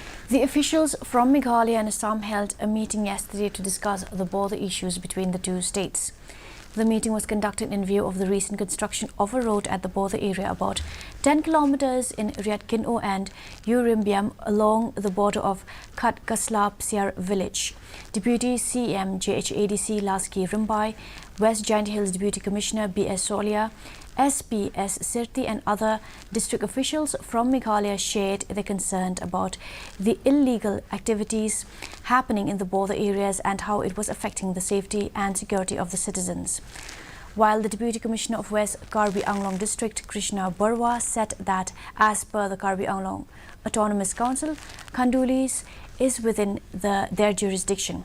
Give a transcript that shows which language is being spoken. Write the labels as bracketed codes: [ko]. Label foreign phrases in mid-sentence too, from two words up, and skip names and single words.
[en] The officials from Meghalaya and Assam held a meeting yesterday to discuss the border issues between the two states. The meeting was conducted in view of the recent construction of a road at the border area about 10 kilometers in Riatkin'o and Urimbiam along the border of Khatkaslap village. Deputy CM JHADC Laski Rimbai, West Giant Hills Deputy Commissioner B.S. Solia, SPS Sirti and other district officials from Meghalaya shared their concern about the illegal activities happening in the border areas and how it was affecting the safety and security of the citizens. While the Deputy Commissioner of West Karbi Anglong District, Krishna Barwa, said that as per the Karbi Anglong Autonomous Council, Khandulis is within their jurisdiction.